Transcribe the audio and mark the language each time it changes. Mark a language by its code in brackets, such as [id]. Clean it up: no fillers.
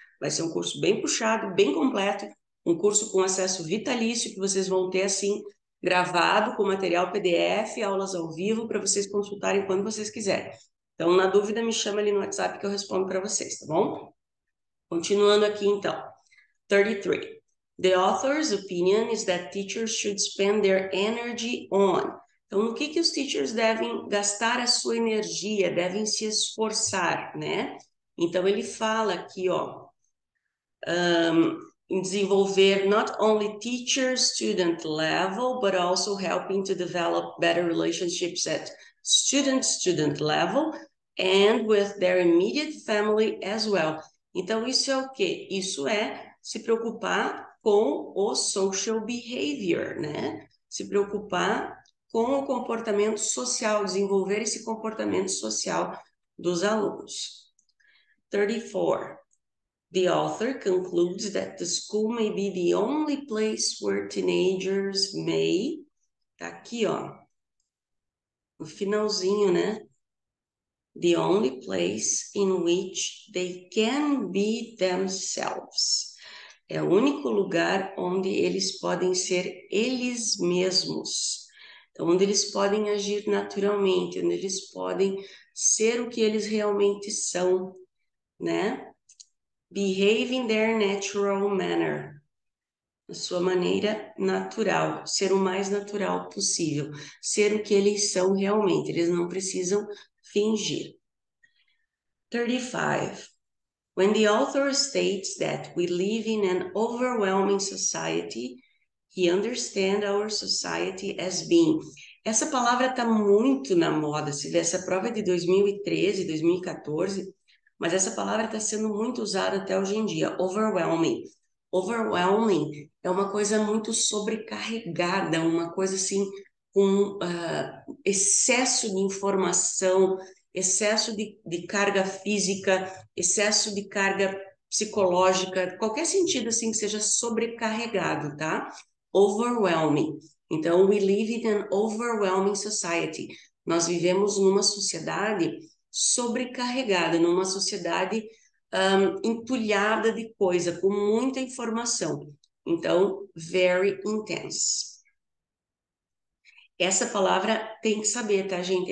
[pt] Vai ser um curso bem puxado, bem completo, um curso com acesso vitalício, que vocês vão ter, assim, gravado com material PDF, aulas ao vivo, para vocês consultarem quando vocês quiserem. Então, na dúvida, me chama ali no WhatsApp que eu respondo para vocês, tá bom? Continuando aqui, então. 33. [en] The author's opinion is that teachers should spend their energy on. [pt] Então, no que os teachers devem gastar a sua energia, devem se esforçar, né? Então, ele fala aqui, ó, em desenvolver [en] not only teacher-student level, but also helping to develop better relationships at student-student level and with their immediate family as well. [pt] Então, isso é o quê? Isso é se preocupar com o social behavior, né? Se preocupar com o comportamento social, desenvolver esse comportamento social dos alunos. 34. [en] The author concludes that the school may be the only place where teenagers may... [pt] Tá aqui, ó, no finalzinho, né? [en] The only place in which they can be themselves. [pt] É o único lugar onde eles podem ser eles mesmos. Então, onde eles podem agir naturalmente, onde eles podem ser o que eles realmente são, né? [en] Behave in their natural manner. [pt] A sua maneira natural, ser o mais natural possível, ser o que eles são realmente, eles não precisam fingir. 35. [en] When the author states that we live in an overwhelming society, he understands our society as being. [pt] Essa palavra está muito na moda, se vê, essa prova é de 2013, 2014, mas essa palavra está sendo muito usada até hoje em dia, overwhelming. Overwhelming é uma coisa muito sobrecarregada, uma coisa assim com excesso de informação, excesso de carga física, excesso de carga psicológica, qualquer sentido assim que seja sobrecarregado, tá? [en] Overwhelming. Então, we live in an overwhelming society. [pt] Nós vivemos numa sociedade sobrecarregada, numa sociedade entulhada de coisa, com muita informação. Então, [en] very intense. [pt] Essa palavra tem que saber, tá, gente?